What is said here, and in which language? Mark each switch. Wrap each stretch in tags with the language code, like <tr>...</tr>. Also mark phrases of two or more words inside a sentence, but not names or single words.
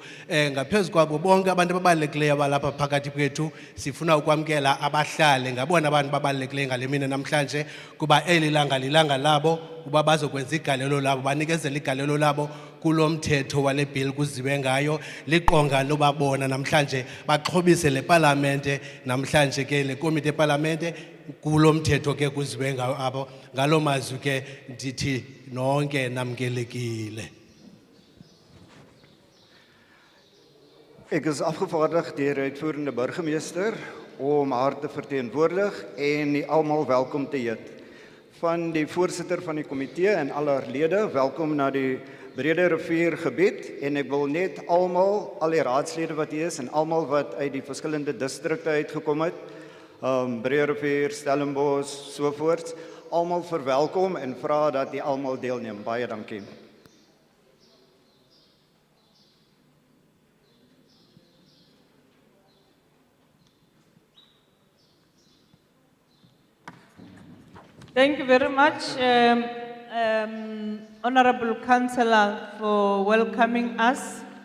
<xh>Ngaphezu kwabo bonke abantu ababalulekileyo abalapha phakathi kwethu sifuna ukwamkela abahlali ngabona abantu babalulekileyo ngale mini namhlanje kuba eli langa lilanga labo uba bazokwenza igalelo labo banikezela igalelo labo kulo mthetho wale bill kuziwe ngayo. Liqonga loba bona namhlanje baxhobise le palamente namhlanje ke le komiti epalamente kulo mthetho ke kuziwe ngayo apho. Ngalo mazwi ke ndithi nonke namkelekile.</xh> <af>Ek is afgevaardig deur die uitvoerende burgemeester om haar te verteenwoordig en die almal welkom te heet. Van die voorsitter van die komitee en al haar lede, welkom na die Brede Rivier gebied en ek wil net almal, al die raadslede wat hier is en almal wat uit die verskillende distrikte uitgekom het, Brede Rivier, Stellenbosch, sovoorts, almal verwelkom en vra dat die almal deelneem. Baie dankie.</af> <en>Thank you very much, Honorable Councillor, for welcoming us.</en>